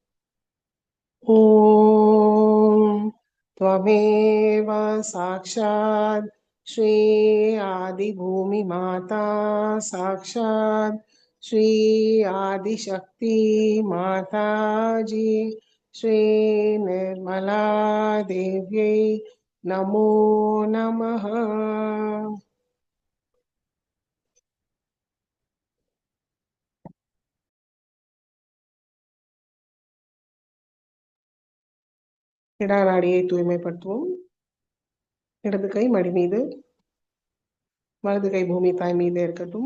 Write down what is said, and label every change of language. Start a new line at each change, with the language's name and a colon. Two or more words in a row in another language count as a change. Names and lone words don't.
Sanskrit: ओम त्वमेव साक्षात् श्री आदि भूमि माता साक्षात् श्री आदिशक्ति माता जी श्री निर्मला देव्यै नमो नमः।
Tamil: இடநாடியை தூய்மைப்படுத்துவோம். இடது கை மடி மீது, வலது கை பூமி தாய் மீது இருக்கட்டும்.